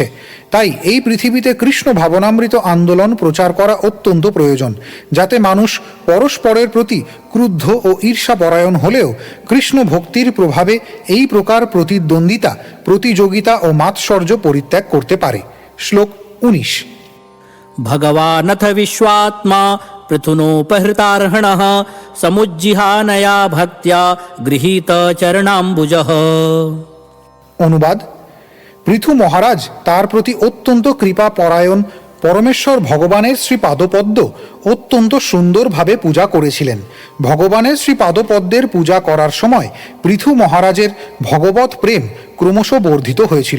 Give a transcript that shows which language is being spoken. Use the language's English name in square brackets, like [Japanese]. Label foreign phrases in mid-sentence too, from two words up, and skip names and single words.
[Bangla] তাই এই পৃথিবীতে কৃষ্ণ ভাবনামৃত আন্দোলন প্রচার করা অত্যন্ত প্রয়োজন, যাতে মানুষ পরস্পরের প্রতি ক্রুদ্ধ ও ঈর্ষাপরায়ণ হলেও কৃষ্ণ ভক্তির প্রভাবে এই প্রকার প্রতিদ্বন্দ্বিতা, প্রতিযোগিতা ও মাৎসর্য পরিত্যাগ করতে পারে। শ্লোক ১৯। [Sanskrit] भगवानथ विश्वात्मा पृथुनोपहृतार्हणः समुज्जिहानया भक्त्या गृहीत चरणाम्बुजः। [Bangla] অনুবাদ: পৃথু মহারাজ তার প্রতি অত্যন্ত কৃপা পরায়ণ পরমেশ্বর ভগবানের শ্রীপাদপদ্ম অত্যন্ত সুন্দরভাবে পূজা করেছিলেন। ভগবানের শ্রীপাদপদ্মের পূজা করার সময় পৃথু মহারাজের ভগবৎ প্রেম ক্রমশ বর্ধিত হয়েছিল।